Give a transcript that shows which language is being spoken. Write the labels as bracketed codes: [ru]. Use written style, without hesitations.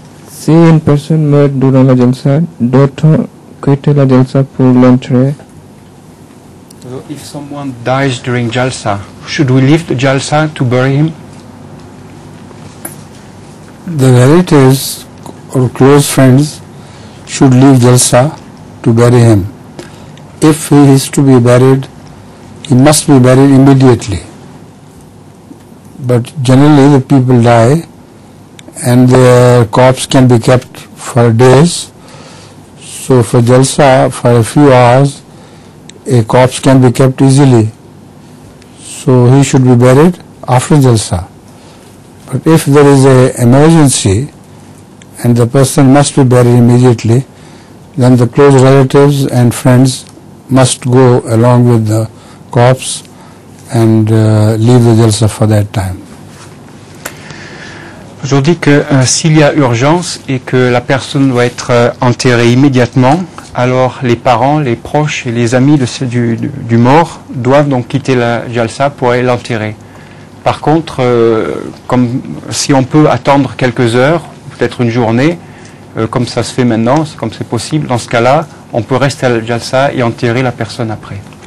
[fr] Si une personne meurt durant la jalsa, doit-on quitter la jalsa pour l'enterrer? [en] If someone dies during jalsa, should we leave the jalsa to bury him? The relatives or close friends should leave jalsa to bury him. If he is to be buried, he must be buried immediately. But generally the people die and their corpse can be kept for days. So for jalsa, for a few hours, a corpse can be kept easily. So he should be buried after jalsa. But if there is an emergency and the person must be buried immediately, then the close relatives and friends must go along with the corpse and leave the jalsa for that time. [fr] Aujourd'hui que s'il y a urgence et que la personne doit être enterrée immédiatement, alors les parents, les proches et les amis du mort doivent donc quitter la jalsa pour aller l'enterrer. Par contre, comme si on peut attendre quelques heures, peut-être une journée, comme ça se fait maintenant, comme c'est possible, dans ce cas-là, on peut rester à la jalsa et enterrer la personne après.